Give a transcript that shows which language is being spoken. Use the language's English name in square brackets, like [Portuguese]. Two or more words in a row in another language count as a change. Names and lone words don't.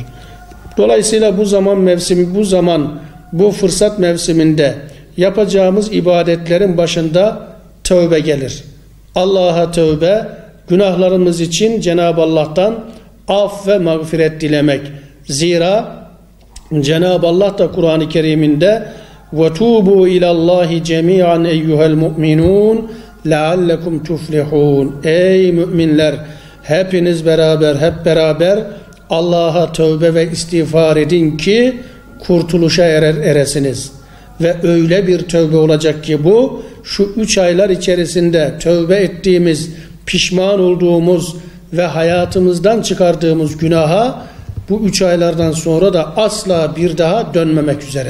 [Turkish] Dolayısıyla bu zaman mevsimi, bu fırsat mevsiminde yapacağımız ibadetlerin başında tövbe gelir. Allah'a tövbe, günahlarımız için Cenab-ı Allah'tan af ve mağfiret dilemek. Zira Cenab-ı Allah da Kur'an-ı Kerim'inde [Arabic] وَتُوبُوا اِلَى اللّٰهِ جَمِيعًا اَيُّهَا الْمُؤْمِنُونَ لَعَلَّكُمْ تُفْلِحُونَ. [Turkish] Ey müminler, hepiniz beraber, hep beraber Allah'a tövbe ve istiğfar edin ki kurtuluşa eresiniz. Ve öyle bir tövbe olacak ki bu, şu 3 aylar içerisinde tövbe ettiğimiz, pişman olduğumuz ve hayatımızdan çıkardığımız günaha bu 3 aylardan sonra da asla bir daha dönmemek üzere.